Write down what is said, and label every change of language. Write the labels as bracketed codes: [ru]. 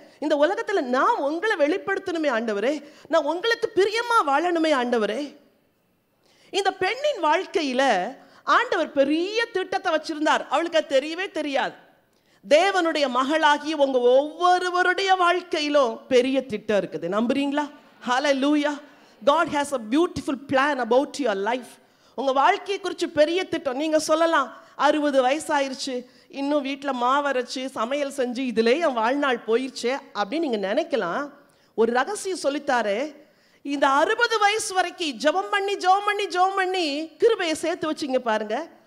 [ta] இந்த உலகத்துல நான் உங்களை வெளிப்படுத்தணுமே ஆண்டவரே, நான் உங்களுக்கு பிரியமா வாழணுமே ஆண்டவரே. இந்த பெண்ணின் வாழ்க்கையில ஆண்டவர் பெரிய திட்டத்தை வச்சிருந்தார். அவளுக்கு தெரியவே தெரியாது. தேவனுடைய மகளாகி உங்க ஒவ்வொருவருடைய வாழ்க்கையிலும் பெரிய திட்டம் இருக்குது. நம்புறீங்களா? ஹல்லேலூயா. [en] God has a beautiful plan about your life. [ta] உங்க வாழ்க்கையை குறித்து பெரிய திட்டம். நீங்க சொல்லலாம், 60 வயசாயிருச்சு, இன்னும் வீட்டில் மாவரைச்சு சமையல் செஞ்சு இதிலே என் வாழ்நாள் போயிடுச்சே அப்படின்னு நீங்க நினைக்கலாம். ஒரு ரகசியம் சொல்லித்தாரு. இந்த 60 வயசு வரைக்கும் ஜெபம் பண்ணி கிருபையை சேர்த்து வச்சிங்க பாருங்க.